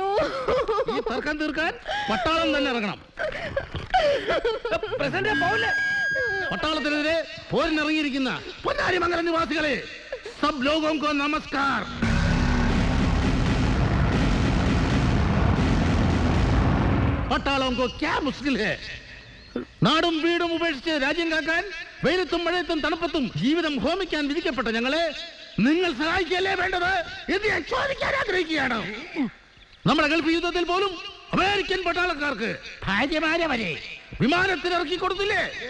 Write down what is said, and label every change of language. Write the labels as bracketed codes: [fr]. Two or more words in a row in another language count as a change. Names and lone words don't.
[ml] ഈ തർക്കം തീർക്കാൻ പട്ടാളം തന്നെ ഇറങ്ങണം. പട്ടാളത്തിനെതിരെ പോരിനിറങ്ങിയിരിക്കുന്ന പൊന്നാരിമംഗലം നിവാസികളെ, [hi] सब लोगों को नमस्कार. പട്ടാളോं को क्या मुश्किल है? [ml] നാടും വീടും ഉപേക്ഷിച്ച് രാജ്യം കാക്കാൻ വെയിലത്തും മഴയത്തും തണുപ്പത്തും ജീവിതം ഹോമിക്കാൻ വിധിക്കപ്പെട്ട ഞങ്ങളെ നിങ്ങൾ സഹായിക്കല്ലേ വേണ്ടത് എന്ന് ഞാൻ ചോദിക്കാൻ ആഗ്രഹിക്കുകയാണ്. നമ്മുടെ ഗൾഫ് യുദ്ധത്തിൽ പോലും അമേരിക്കൻ പട്ടാളക്കാർക്ക് ഭാര്യമാരെ വരെ വിമാനത്തിൽ ഇറക്കി കൊടുത്തില്ലേ?